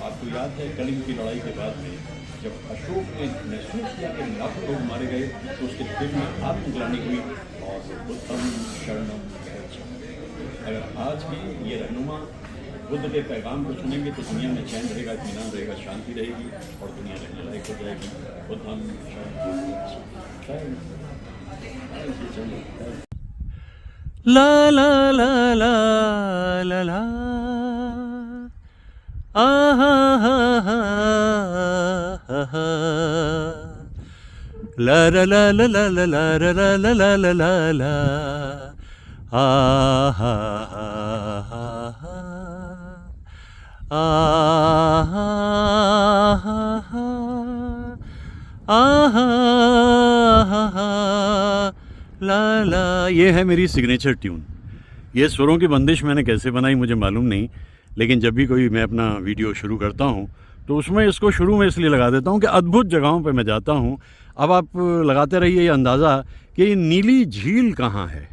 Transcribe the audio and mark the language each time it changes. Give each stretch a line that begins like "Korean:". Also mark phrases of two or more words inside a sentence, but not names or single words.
Hindi: आपको याद है कलिंग की लड़ाई के बाद में जब अशोक ने महसूस किया कि लाखों लोग मारे गए, तो उसके दिल में आत्मग्लानि हुई, और
Pali: बुद्धम शरणम गच्छामि।
Hindi: अगर आज भी ये रहनुमा बुद्ध के पैगाम को सुनेंगे तो दुनिया में चैन रहेगा, इत्मीनान रहेगा, शांति रहेगी, और दुनिया रहने लायक हो जाएगी।
Pali: बुद्धम शरणम गच्छामि। ला ला ला ला ला ला, आहा हा हा हा हा, ला ला ला ला ला ला ला ला ला ला ला ला ला, आहा हा हा हा, आहा हा हा, आहा हा हा, ला ला।
Hindi: ये है मेरी सिग्नेचर ट्यून। ये सुरों की बंदिश मैंने कैसे बनाई मुझे मालूम नहीं, लेकिन जब भी कोई मैं अपना वीडियो शुरू करता हूँ तो उसमें इसको शुरू में इसलिए लगा देता हूँ कि अद्भुत जगहों पे मैं जाता हूँ। अब आप लगाते रहिए ये अंदाज़ा कि ये नीली झील कहाँ है।